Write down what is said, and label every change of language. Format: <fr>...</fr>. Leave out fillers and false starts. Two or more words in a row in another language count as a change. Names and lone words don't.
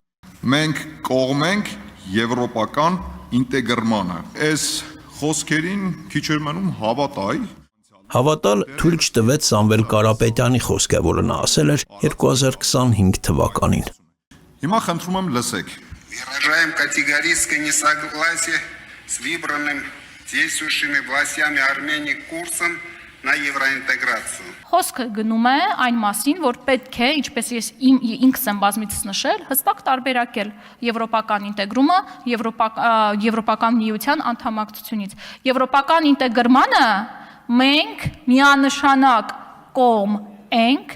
<hy>Մենք կողմ ենք եվրոպական ինտեգրմանը։ Այս խոսքերին քիչ էր մնում հավատալ։ Հավատալ թույլ չտվեց Սամվել Կարապետյանի խոսքը, որը նա ասել էր 2025 թվականին։ Հիմա խնդրում եմ լսեք։</hy> <ru>Выражаем категорическое несогласие с выбранным действующими властями Армении курсом на евроинтеграцию.</ru> <hy>Խոսքը գնում է այն մասին, որ պետք է, ինչպես ես ինքս եմ բազմիցս նշել, հստակ տարբերակել եվրոպական ինտեգրումը եվրոպական միության անդամակցությունից։ Եվրոպական ինտեգրմանը մենք միանշանակ կողմ ենք։</hy>